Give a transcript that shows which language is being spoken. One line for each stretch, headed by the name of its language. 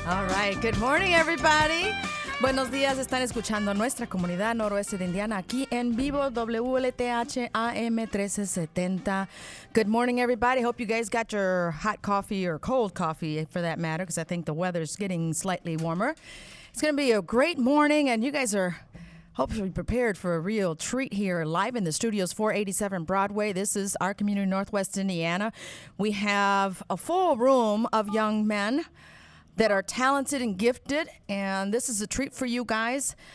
English: right, good morning everybody.
Spanish: Buenos días, están escuchando Nuestra Comunidad Noroeste de Indiana aquí en vivo, WLTH AM 1370.
English: Good morning everybody. Hope you guys got your hot coffee or cold coffee for that matter, because I think the weather's getting slightly warmer. It's going to be a great morning, and you guys are hopefully prepared for a real treat here live in the studios, 487 Broadway. This is our community, Northwest Indiana. We have a full room of young men that are talented and gifted, and this is a treat for you guys.